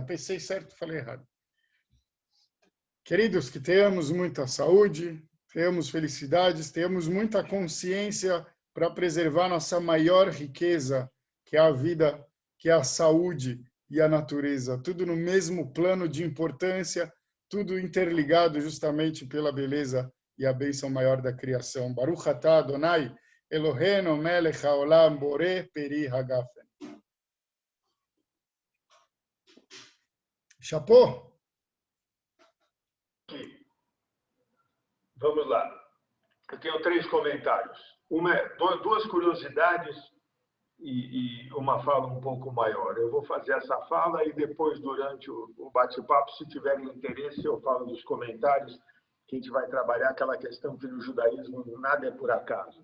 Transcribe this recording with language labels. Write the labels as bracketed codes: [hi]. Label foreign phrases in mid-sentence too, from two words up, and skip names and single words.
[pt] Pensei certo, falei errado. Queridos, que tenhamos muita saúde, tenhamos felicidades, tenhamos muita consciência para preservar nossa maior riqueza, que é a vida, que é a saúde e a natureza. Tudo no mesmo plano de importância, tudo interligado justamente pela beleza e a bênção maior da criação. [he] ברוך אתה אדוני, אלוהינו מלך העולם בורא פרי הגפן. [pt] Chapô? Vamos lá. Eu tenho 3 comentários. Duas curiosidades e uma fala um pouco maior. Eu vou fazer essa fala e depois, durante o bate-papo, se tiverem interesse, eu falo dos comentários, que a gente vai trabalhar aquela questão que no judaísmo nada é por acaso.